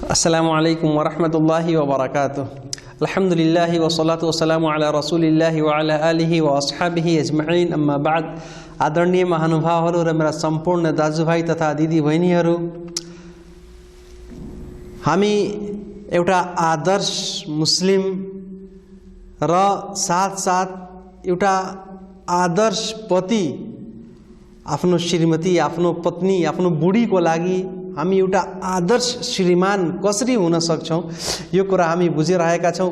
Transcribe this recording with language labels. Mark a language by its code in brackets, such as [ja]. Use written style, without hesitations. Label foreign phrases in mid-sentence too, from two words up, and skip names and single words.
[ar] السلام عليكم ورحمة الله وبركاته. الحمد لله والصلاة والسلام على رسول الله وعلى آله وأصحابه أجمعين، أما بعد. [ne] आदरणीय महानुभावहरू र मेरा सम्पूर्ण दाजुभाइ तथा दिदीबहिनीहरू, हामी एउटा आदर्श मुस्लिम र साथसाथ एउटा आदर्श पति, आफ्नो श्रीमती, आफ्नो पत्नी, आफ्नो बुढीको लागि हामी एउटा आदर्श श्रीमान कसरी हुन सक्छौं, यो कुरा हामी बुझिरहेका छौं।